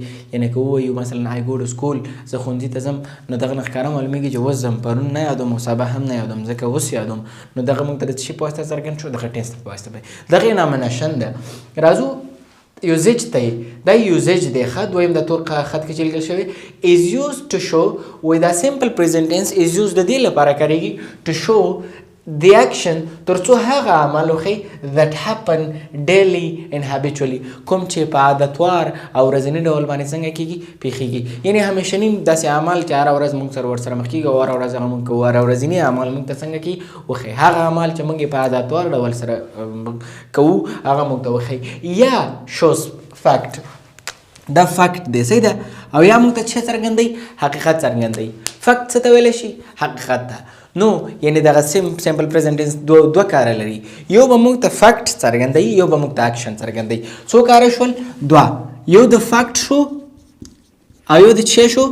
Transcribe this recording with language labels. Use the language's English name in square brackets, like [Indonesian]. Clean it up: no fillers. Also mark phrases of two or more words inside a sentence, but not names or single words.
[Pashto] یعنې که ووایو مثلا [English] I go to school, [Pashto] زه ښوونځي ته ځم، نو دغه نه ښکاره معلومېږي چې اوس ځم، پرون نه یادوم او سبا هم نه یادوم، ځکه اوس یادوم. نو دغه موږ ته د څه شي په واسطه څرګند شو؟ دغه ټینس په واسطه. دغې نامنشن ده. راځو یوزیج ته. دا یوزیج دی. ښه دویم د تور خط کې چې لیکل شوی [English] is used to show، [Pashto] وایي دا [English] simple present tense is used [Pashto] د دې لپاره کارېږي [English] to show the action [Pashto] تر څو هغه عمل وښیي [English] that happen daily and habitually، [Pashto] کوم چې په عادتوار او ورځني ډول باندې څنګه کېږي پیښیږي. یعنې همیشني داسې عمل چې هره ورځ موږ سره ورسره مخ کېږي او هره ورځ هغه موږ کوو، هره ورځني عمل موږ ته څنګه کېږي وښیي. هغه عمل چې موږ یې په عادتوار ډول سره کوو هغه موږ ته وښیي. [English] یا shows fact، [Pashto] دا فکت دی، صحیح ده. او یا موږ ته څه څرګندوي؟ حقیقت څرګندوي. فکت څه ته ویلی شي؟ حقیقت ته. نو یعنې دغه [English] simple present tense [Pashto] دوه کاره لري. یو به موږ ته فکت څرګندوي، یو به موږ ته اکشن څرګندوي. څو کاره شول؟ دوه. یو د فکت شو او یو د څه شو؟